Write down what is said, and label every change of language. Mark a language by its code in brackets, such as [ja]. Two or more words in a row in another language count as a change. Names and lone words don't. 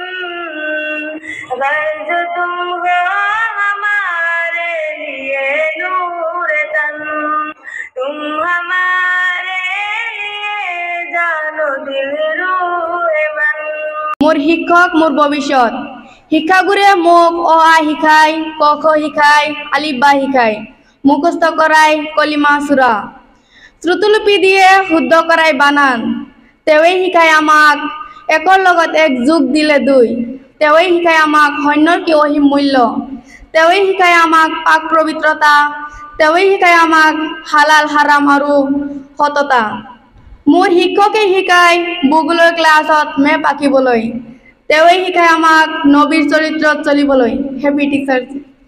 [hi] गर्ज तुम हो हमारे लिए नूर तन तुम हमारे लिए जानो दिल रूह मन [as] মোৰ শিক্ষক মোৰ ভৱিষ্যত শিক্ষাগুরে মোক অ আ শিকায় ক খ শিকায় আলিফ বা শিকায় মুখস্থ করায় কলিমা সূরা শ্ৰুতলিপি দিয়ে শুদ্ধ করায় বানান তেৱেই শিকায় আমাক একৰ লগত এক যোগ দিলে দুই তেৱেই শিকায় আমাক শূন্যৰ কি অসীম মূল্য তেৱেই শিকায় আমাক পাক পবিত্ৰতা তেৱেই শিকায় আমাক হালাল হাৰাম আৰু সততা মোৰ শিক্ষকে শিকায় ভূগোলৰ ক্লাছত মেপ আঁকিবলৈ তেৱেই শিকায় আমাক নবীৰ চৰিত্ৰত চলিবলৈ [en] happy teachers